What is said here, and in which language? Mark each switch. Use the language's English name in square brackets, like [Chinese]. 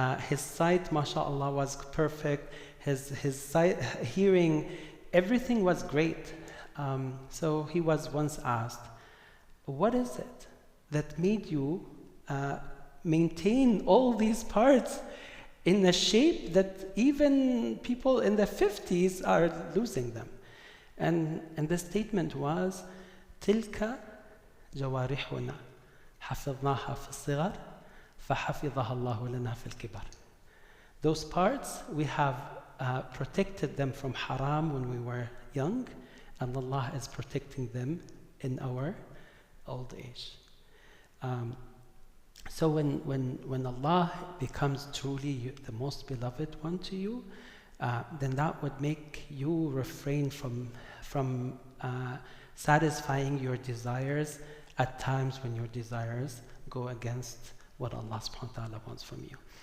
[English] His sight, mashallah, was perfect. His sight, hearing, everything was great. So he was once asked, what is it that made you maintain all these parts in a shape that even people in the 50s are losing them? And the statement was, [Arabic] تلك جوارحنا حفظناها في الصغر فحفظها الله لنا في الكبر. [English] Those parts, we have protected them from haram when we were young, and Allah is protecting them in our old age. So when Allah becomes truly the most beloved one to you, then that would make you refrain from satisfying your desires at times when your desires go against what Allah subhanahu wa ta'ala wants from you.